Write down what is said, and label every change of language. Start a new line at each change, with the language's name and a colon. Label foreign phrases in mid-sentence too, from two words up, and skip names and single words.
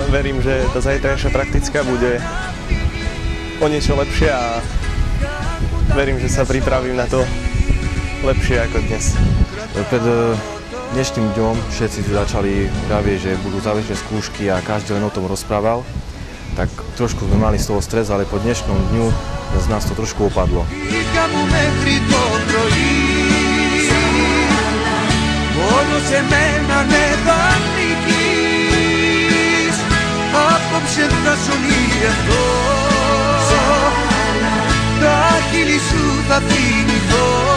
Slovak: Verím, že tá zajtrajšia praktická bude o niečo lepšie a verím, že sa pripravím na to lepšie ako dnes. Pred dnešným dňom všetci začali pravieť, že budú záverečné skúšky a každý len o tom rozprával. Tak trošku sme mali z toho stres, ale po dnešnom dňu z nás to trošku opadlo.
Greek: Απόψε θα σωνεί αυτό. Τα χείλη σου θα θυμηθώ.